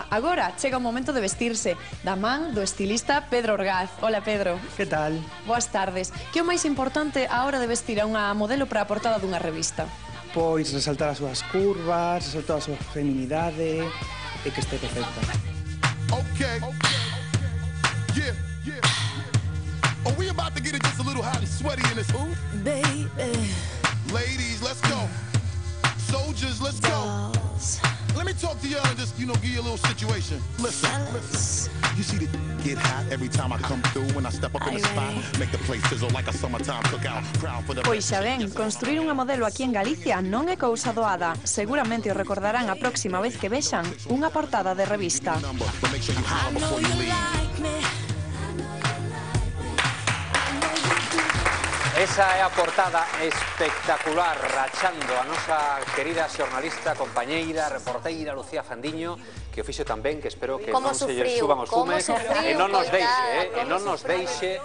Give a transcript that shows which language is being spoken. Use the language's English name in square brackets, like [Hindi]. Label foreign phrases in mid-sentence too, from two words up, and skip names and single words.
[Galician] Agora chega o momento de vestirse, da man do estilista Pedro Orgaz. Hola, Pedro. Que tal? Boas tardes. Que é o máis importante a hora de vestir a unha modelo para a portada dunha revista? Pois resaltar as súas curvas, resaltar a súa feminidade e que este perfecta. [English] Okay. Yeah. Are we about to get it just a little hot and sweaty in this hoop? Baby. Ladies, let's go. Soldiers, let's go. Let me talk to y'all and just, give you a little situation. Listen. You see the get hot every time I come through when I step up in the spot. Make the place sizzle like a summertime cookout. Proud for the... [Galician] Pois xa ven, construir unha modelo aquí en Galicia non é cousa doada. Seguramente o recordarán a próxima vez que vexan unha portada de revista. Esa é a portada espectacular, rachando a nosa querida xornalista, compañeira, reporteira Lucía Fandiño, que o fixo tamén, que espero que non se lle suban os fumes e non nos deixe,